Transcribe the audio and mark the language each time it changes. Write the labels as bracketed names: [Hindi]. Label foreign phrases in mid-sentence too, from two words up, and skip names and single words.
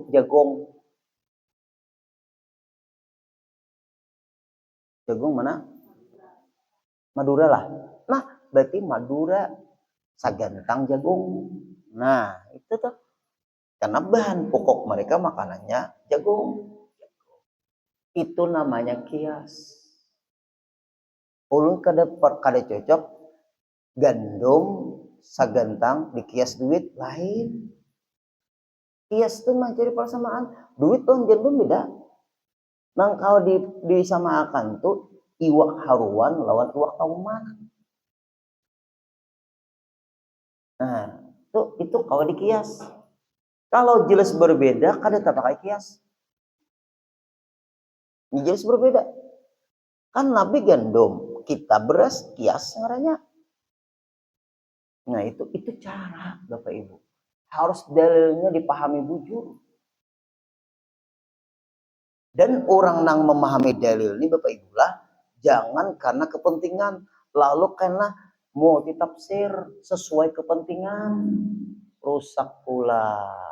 [Indonesian] Jagung. Jagung mana? Madura lah. Nah berarti Madura sagantang jagung. Nah itu tuh. Karena bahan pokok mereka makanannya jagung. Itu namanya kias. [Banjar] Ulun kada cocok gandum sagantang dikias duit lain. [Indonesian] Kias itu mencari persamaan. Duit dan gandum beda. [Banjar] Nang kalau disamakan tuh iwak haruan lawan iwak tauman. [Indonesian] Nah, itu kalau dikias. [Banjar] Kalau jelas berbeda, kada tak pakai kias. [Indonesian] Ini jelas berbeda. Kan Nabi gandum, kita beras, kias ngaranya. Nah itu cara Bapak Ibu. Harus dalilnya dipahami bujur. Dan orang yang memahami dalil ini Bapak Ibu lah, jangan karena kepentingan, lalu karena mau ditafsir sesuai kepentingan, rusak pula.